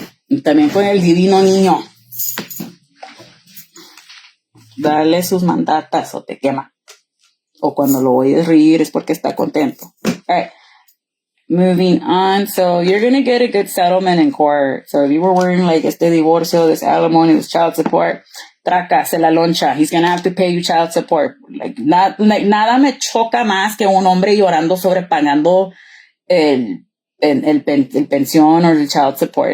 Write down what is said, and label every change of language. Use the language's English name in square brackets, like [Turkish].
[Spanish] Y también con el divino niño. Dale sus mandatas o te quema. O cuando lo oyes reír es porque está contento. [English] Alright. Moving on. So you're going to get a good settlement in court. So if you were worrying like [Spanish] este divorcio, [English] this alimony, this child support, [Spanish] traca, se la loncha. [English] He's going to have to pay you child support. [Spanish] Nada me choca más que un hombre llorando sobre pagando el pensión or el child support.